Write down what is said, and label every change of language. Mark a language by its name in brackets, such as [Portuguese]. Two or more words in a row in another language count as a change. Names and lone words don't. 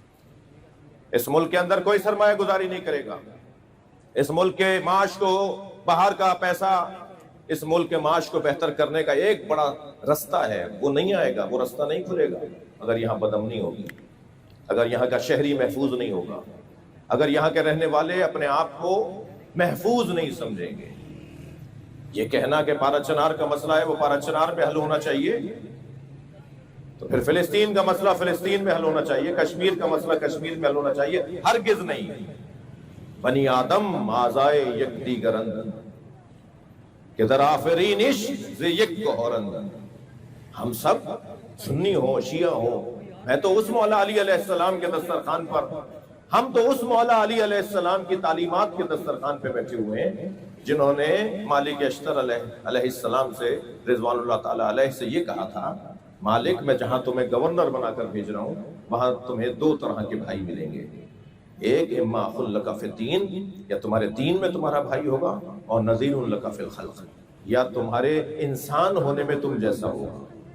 [Urdu] اس ملک کے اندر کوئی سرمایہ گزاری نہیں کرے گا، اس ملک کے معاش کو، باہر کا پیسہ اس ملک کے معاش کو بہتر کرنے کا ایک بڑا رستہ ہے، وہ نہیں آئے گا، وہ رستہ نہیں کھلے گا اگر یہاں بدامنی ہوگی، اگر یہاں کا شہری محفوظ نہیں ہوگا، اگر یہاں کے رہنے والے اپنے آپ کو محفوظ نہیں سمجھیں گے۔ یہ کہنا کہ پارا چنار کا مسئلہ ہے وہ پارا چنار میں حل ہونا چاہیے، تو پھر فلسطین کا مسئلہ فلسطین میں حل ہونا چاہیے، کشمیر کا مسئلہ کشمیر میں حل ہونا چاہیے، ہرگز نہیں۔ [Persian] بنی آدم آزائے یک دیگرند کہ در آفرینش ز یک گہرند۔ [Urdu] ہم سب سنی ہوں، شیعہ ہوں، میں تو اس مولا علی علیہ السلام کے دسترخوان پر، ہم تو اس مولا علی علیہ السلام کی تعلیمات کے دسترخوان پہ بیٹھے ہوئے ہیں جنہوں نے مالک اشتر علیہ السلام سے رضوان اللہ تعالیٰ علیہ سے یہ کہا تھا، مالک میں جہاں تمہیں گورنر بنا کر بھیج رہا ہوں وہاں تمہیں دو طرح کے بھائی ملیں گے، ایک [Arabic] اما اخ لک فی الدین، [Urdu] یا تمہارے دین میں تمہارا بھائی ہوگا، اور [Arabic] نذیر لک فی الخلق، [Urdu] یا تمہارے انسان ہونے میں تم جیسا ہوگا۔